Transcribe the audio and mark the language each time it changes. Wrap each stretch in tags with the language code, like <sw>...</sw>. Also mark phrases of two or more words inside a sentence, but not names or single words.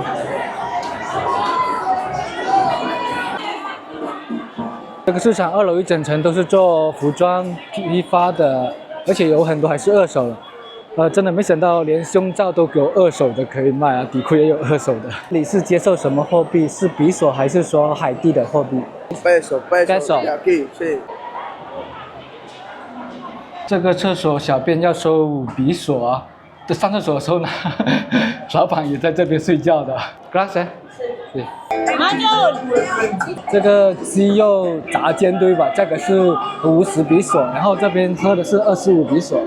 <zh>这个市场2楼一整层都是做服装批发的，而且有很多还是二手的。真的没想到连胸罩都有二手的可以卖啊，底裤也有二手的。你是接受什么货币？是比索还是说海地的货币</zh> <es>Peso. Aquí, sí.</es> <zh>这个厕所小便要收比索啊。上厕所的时候呢，老板也在这边睡觉的。Gracias。对。这个鸡肉炸煎堆吧，价格是50比索，然后这边喝的是25比索。</zh>